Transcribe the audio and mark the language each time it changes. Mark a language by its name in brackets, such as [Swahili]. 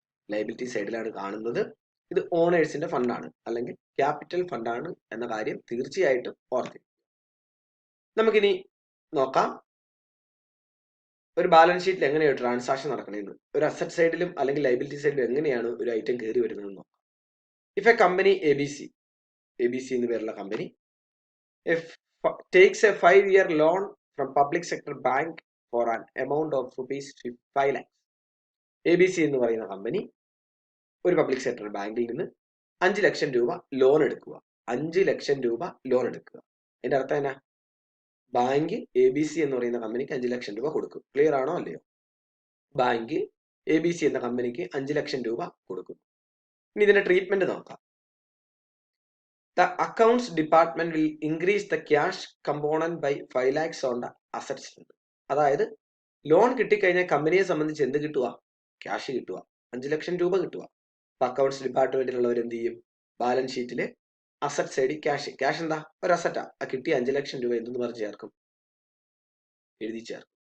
[Malayalam] Liability സൈഡിലാണ് കാണുന്നത്. ഇത് ഓണേഴ്സിന്റെ ഫണ്ടാണ് അല്ലെങ്കിൽ ക്യാപിറ്റൽ ഫണ്ടാണ് എന്ന കാര്യം തീർച്ചയായിട്ടും ഓർത്തിരിക്കുക. നമുക്കിനി നോക്കാം ഒരു ബാലൻസ് ഷീറ്റിൽ എങ്ങനെയാണ് ട്രാൻസാക്ഷൻ നടക്കണമെന്ന്. ഒരു അസറ്റ് സൈഡിലും അല്ലെങ്കിൽ ലയബിലിറ്റി സൈഡിലും എങ്ങനെയാണ് ഒരു ഐറ്റം കയറി വരുന്നതെന്ന് നോക്കാം. [English] if a company A B C [Malayalam] എന്ന് പേരുള്ള [English] Company takes a 5-year loan from public sector bank for an amount of rupees 5 lakhs. [Malayalam] ABC എന്ന് പറയുന്ന കമ്പനി ഒരു പബ്ലിക് സെക്ടർ ബാങ്കിൽ നിന്ന് 5 ലക്ഷം രൂപ ലോൺ എടുക്കുക. 5 ലക്ഷം രൂപ ലോൺ എടുക്കുക. അതിന്റെ അർത്ഥം എന്നാ? ബാങ്ക് ABC എന്ന് പറയുന്ന കമ്പനിക്ക് 5 ലക്ഷം രൂപ കൊടുക്കും. ക്ലിയർ ആണോ അല്ലയോ? ബാങ്ക് ABC എന്ന കമ്പനിക്ക് 5 ലക്ഷം രൂപ കൊടുക്കും. ഇനി ഇതിന്റെ ട്രീറ്റ്മെന്റ് നോക്കാം. [English] The accounts department will increase the cash component by 5 lakhs on the assets. [Malayalam] അതായത് ലോൺ കിട്ടിക്കഴിഞ്ഞാൽ കമ്പനിയെ സംബന്ധിച്ച് എന്ത് കിട്ടുക? ക്യാഷ് കിട്ടുക, 5 ലക്ഷം രൂപ കിട്ടുക. അപ്പൊ അക്കൗണ്ട്സ് ഡിപ്പാർട്ട്മെന്റിലുള്ളവർ എന്ത് ചെയ്യും? ബാലൻസ് ഷീറ്റില് അസറ്റ് സൈഡിൽ ക്യാഷ് എന്താ? ഒരു അസറ്റാ. ആ കിട്ടിയ 5 ലക്ഷം രൂപ എന്തെന്ന് പറഞ്ഞ് ചേർക്കും? എഴുതി ചേർക്കും.